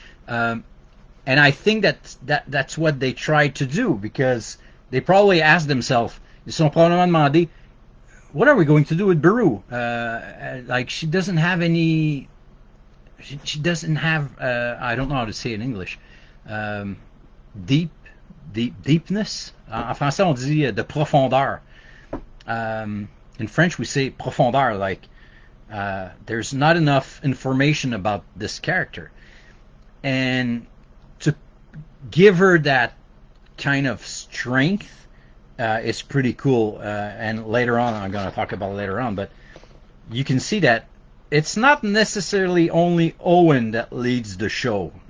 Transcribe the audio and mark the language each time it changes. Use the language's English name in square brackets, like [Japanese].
[English] And I think that's what they tried to do, because they probably asked themselves, [French] ils se sont probablement demandé, [English] what are we going to do with Beru? Like, she doesn't have any, she doesn't have, I don't know how to say it in English, deepness. [French] En français, on dit de profondeur. [English] In French, we say profondeur, like there's not enough information about this character. And to give her that kind of strength is pretty cool. And later on, I'm going to talk about it later on, but you can see that it's not necessarily only Owen that leads the show.